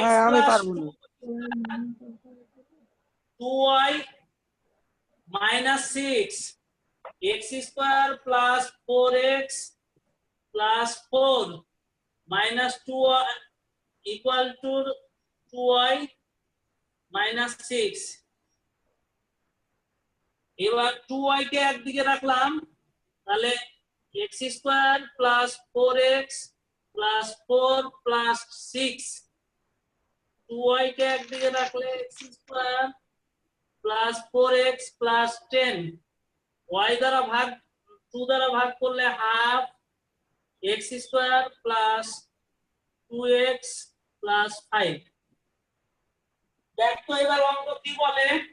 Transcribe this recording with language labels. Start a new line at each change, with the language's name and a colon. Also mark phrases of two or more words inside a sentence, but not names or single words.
Bangla: আমি plus পারবো না।
English: 2y minus 6 x square plus 4x plus 4 minus 2y equal to 2y minus 6।
Bangla: এবার 2y কে একদিকে রাখলাম, তাহলে
English: x square plus 4x plus 4 plus 6,
Bangla: 2y কে একদিকে রাখলে
English: x square plus 4x plus 10,
Bangla: y দ্বারা ভাগ 2 দ্বারা ভাগ করলে
English: half x square plus 2x plus 5.
Bangla: দেখ তো এবার অঙ্ক কি বলে।